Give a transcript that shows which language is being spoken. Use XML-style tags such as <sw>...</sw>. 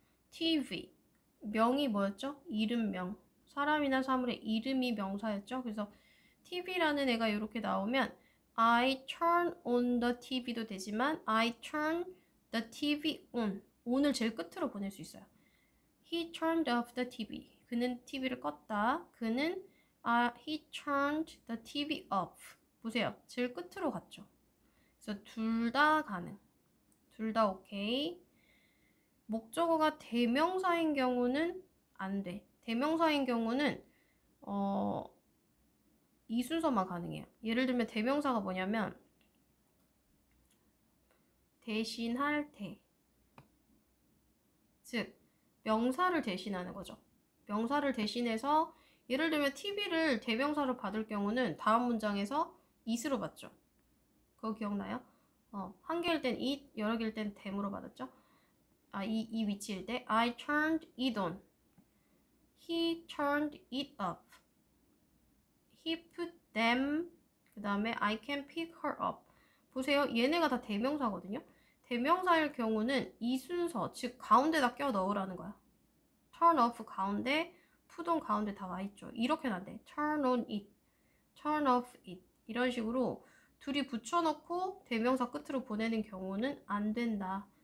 <ko>TV 명이 뭐였죠? 이름명 사람이나 사물의 이름이 명사였죠. 그래서 TV라는 애가 이렇게 나오면</ko> <en>I turn on the TV</en> <ko>도 되지만</ko> <en>I turn the TV on</en> <ko>on을 제일 끝으로 보낼 수 있어요.</ko> <en>He turned off the TV</en> <ko>그는 TV를 껐다. 그는</ko> <en>he turned the TV off 보세요.</en> <ko>제일 끝으로 갔죠. 그래서 둘 다 가능. 둘 다 오케이. 목적어가 대명사인 경우는 안 돼. 대명사인 경우는 이 순서만 가능해요. 예를 들면 대명사가 뭐냐면 대신할 때. 즉 명사를 대신하는 거죠. 명사를 대신해서 예를 들면 TV를 대명사로 받을 경우는 다음 문장에서 it으로 받죠. 그거 기억나요? 한 개일 땐 it, 여러 개일 땐 them으로 받았죠. 이 위치일 때</ko> <en>I turned it on. He turned it off. He put them.</en> <ko>그 다음에</ko> <en>I can pick her up.</en> <ko>보세요. 얘네가 다 대명사거든요. 대명사일 경우는 이 순서, 즉 가운데다 껴 넣으라는 거야. turn off 가운데, put on 가운데 다 와있죠. 이렇게는 안 돼.</ko> <en>turn on it, turn off it</en> <ko>이런 식으로 둘이 붙여놓고 대명사 끝으로 보내는 경우는 안 된다.</ko>